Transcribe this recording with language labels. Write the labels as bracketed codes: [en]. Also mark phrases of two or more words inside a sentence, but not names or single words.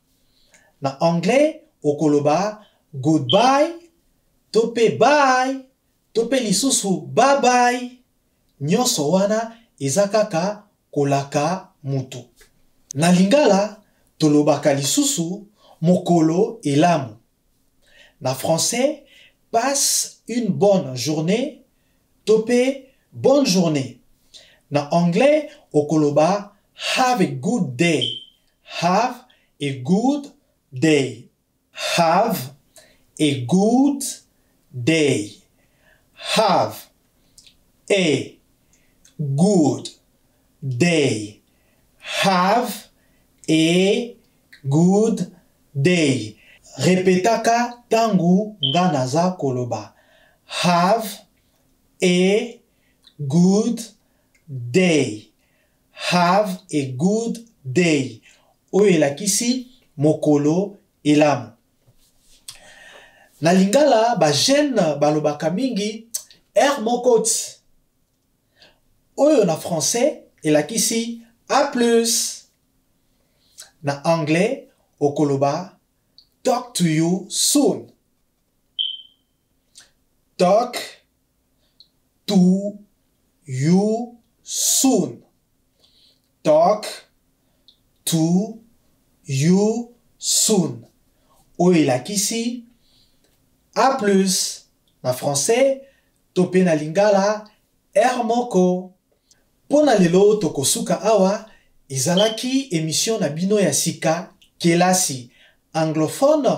[ln] Na anglais, okoloba, goodbye. Tope bye. Tope lisusu [en] bye bye. [ln] Nyonso wana ezakaka kolaka mutu. Na lingala, tolobaka lisusu mokolo elamu. [fr] Na français, passe une bonne journée. [ln] Tope [fr] bonne journée. [ln] Na anglais, [en] okoloba have a good day. Have a good day. Have a good day. Have a good day. Have a good day. [ln] Répétaka tangu nga naza koloba. [en] Have a good day. Have a good day. [ln] Oyo elakisi mokolo elamu. Na lingala ba jeune balobaka mingi er mokoti. Oyo na français elakisi [fr] a plus. [ln] Na anglais okoloba [en] talk to you soon. Talk to you soon. Talk to you soon. [ln] Oyo elakisi [fr] a plus. [ln] Na français tope na lingala er moko. Pona lelo tokosuka awa ezalaki émission na bino ya sika kelasi anglophone.